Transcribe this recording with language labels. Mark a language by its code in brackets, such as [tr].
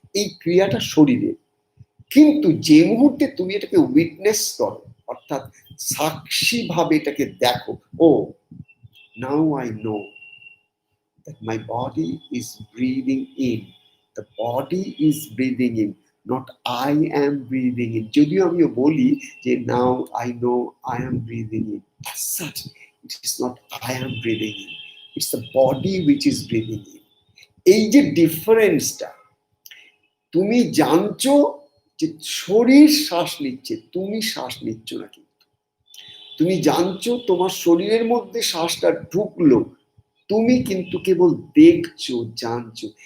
[bn] এই ক্রিয়াটা শরীরে। কিন্তু যে মুহূর্তে তুমি এটাকে উইটনেস করো, অর্থাৎ সাক্ষী ভাবে এটাকে দেখো, [en] Oh now I know that my body is breathing in, the body is breathing in, not I am breathing in. [bn] যদিও আমিও বলি যে [en] now I know I am breathing in, as such it is not I am breathing in, it's the body which is breathing in. [bn] এই যে ডিফারেন্সটা, তুমি জানছো যে শরীর শ্বাস নিচ্ছে, তুমি শ্বাস নিচ্ছ না। কিন্তু তুমি জানছো তোমার শরীরের মধ্যে শ্বাসটা ঢুকলো, তুমি কিন্তু কেবল দেখছো, জানছো।